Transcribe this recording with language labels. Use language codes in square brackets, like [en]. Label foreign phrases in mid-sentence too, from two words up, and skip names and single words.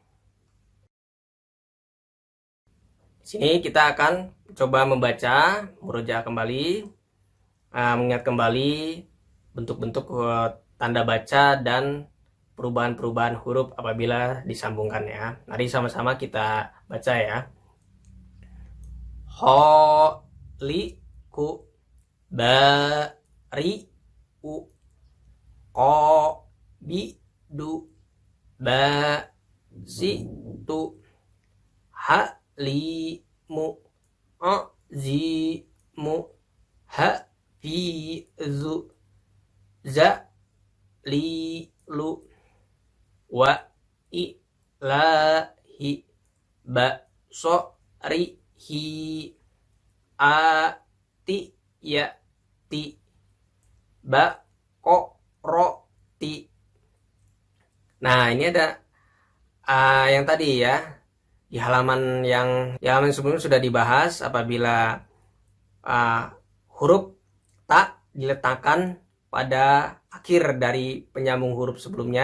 [id] Di sini kita akan coba membaca, murojaah kembali, mengingat kembali bentuk-bentuk tanda baca dan perubahan-perubahan huruf apabila disambungkan ya. Mari sama-sama kita baca ya. Ho li ku ba ri u ko bi du ba si tu ha li mu o zi mu ha fi zu za li lu wa i la hi ba so ri hi a ti ya ti ba ko ro ti. Nah, ini ada yang tadi ya, di halaman sebelumnya sudah dibahas apabila huruf ta diletakkan pada akhir dari penyambung huruf sebelumnya.